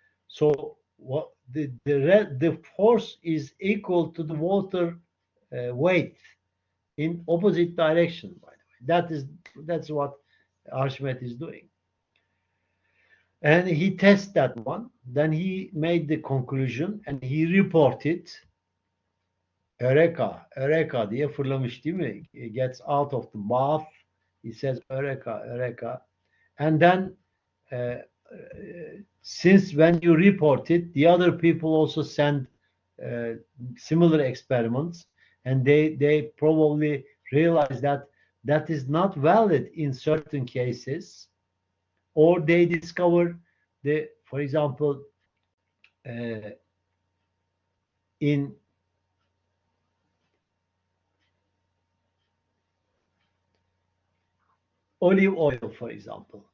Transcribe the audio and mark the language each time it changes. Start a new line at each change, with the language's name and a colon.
English: So what the force is equal to the water weight in opposite direction. By the way, that's what Archimedes is doing. And he tested that one. Then he made the conclusion and he reported.
Turkish: Eureka, Eureka diye fırlamış değil mi?
English: He gets out of the bath. He says Eureka, Eureka. And then since when you report it, the other people also send similar experiments, and they probably realize that that is not valid in certain cases, or they discover for example, in olive oil, for example.